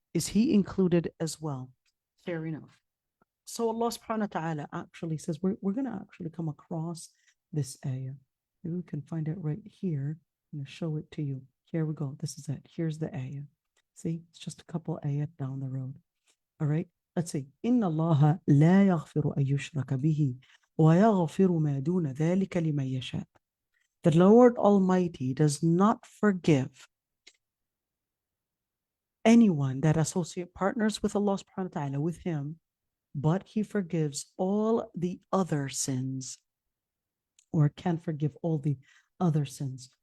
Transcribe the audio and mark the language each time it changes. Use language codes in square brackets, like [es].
[en] Is he included as well? Fair enough. So Allah subhanahu wa ta'ala actually says, we're going to actually come across this ayah. Maybe we can find it right here. I'm going to show it to you. Here we go. This is it. Here's the ayah. See, it's just a couple ayat down the road. All right. Let's see. [ar] إن الله لا يغفر أن يشرك به ويغفر ما دون ذلك لمن يشاء. [en] The Lord Almighty does not forgive anyone that associate partners with Allah subhanahu wa ta'ala, with him, but he forgives all the other sins, or can forgive all the other sins.